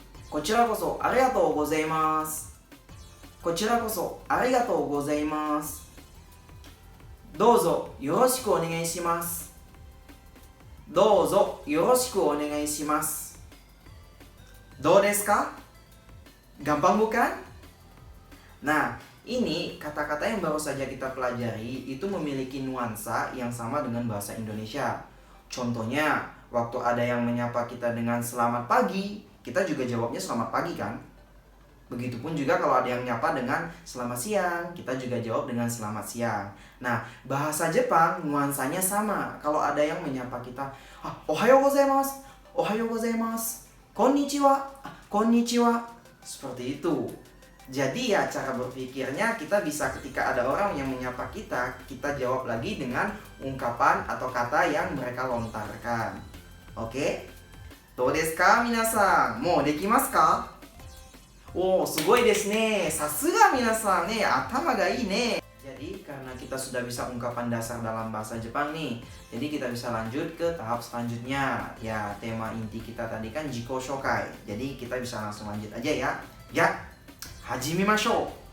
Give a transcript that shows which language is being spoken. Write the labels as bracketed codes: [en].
[ja] こちらこそありがとうございます。こちらこそありがとうございます。どうぞよろしくお願いします。どうぞよろしくお願いします。どうですか? [id] Gampang bukan? Nah, ini kata-kata yang baru saja kita pelajari itu memiliki nuansa yang sama dengan bahasa Indonesia. Contohnya, waktu ada yang menyapa kita dengan selamat pagi, kita juga jawabnya selamat pagi kan? Begitupun juga kalau ada yang nyapa dengan selamat siang, kita juga jawab dengan selamat siang. Nah, bahasa Jepang nuansanya sama. Kalau ada yang menyapa kita, [ja] Ohayo gozaimasu, Ohayo gozaimasu, konnichiwa, konnichiwa. [id] Seperti itu. Jadi ya cara berpikirnya kita bisa ketika ada orang yang menyapa kita jawab lagi dengan ungkapan atau kata yang mereka lontarkan. Oke? [ja] どうですか皆さん、もうできますか?おー、すごいですね。さすが皆さんね、頭がいいね. [id] Jadi karena kita sudah bisa ungkapan dasar dalam bahasa Jepang nih, jadi kita bisa lanjut ke tahap selanjutnya. Ya, tema inti kita tadi kan Jiko Shoukai. Jadi kita bisa langsung lanjut aja ya. [ja] Ya, hajimimashou.